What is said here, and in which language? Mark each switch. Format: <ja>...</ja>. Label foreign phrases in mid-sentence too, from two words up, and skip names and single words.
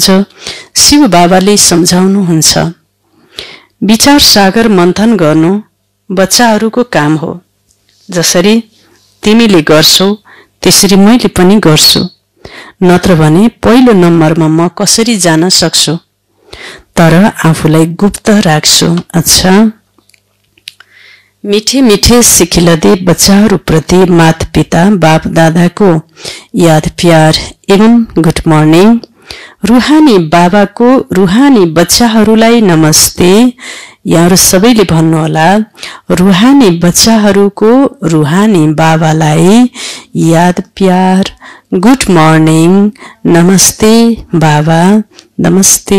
<ne>शिव बाबाले सम्झाउनुहुन्छ विचार सागर मन्थन गर्नु बच्चाहरूको काम हो। जसरी तिमीले गर्छौ त्यसरी मैले पनि गर्छु, नत्र भने पहिलो नम्बरमा म कसरी जान सक्छु, तर आफूलाई गुप्त राख्छु। अच्छा, मिठे मिठे सिखिलदे बच्चाहरूप्रति माता पिता बाप दादाको याद प्यार एवं</ne> <en>good morning.</en> <ne>रुहानी बाबाको रुहानी बच्चाहरूलाई नमस्ते। यहाँहरू सबैले भन्नुहोला रुहानी बच्चाहरूको रुहानी बाबालाई याद प्यार,</ne> <en>good morning,</en> <ne>नमस्ते बाबा, नमस्ते।</ne>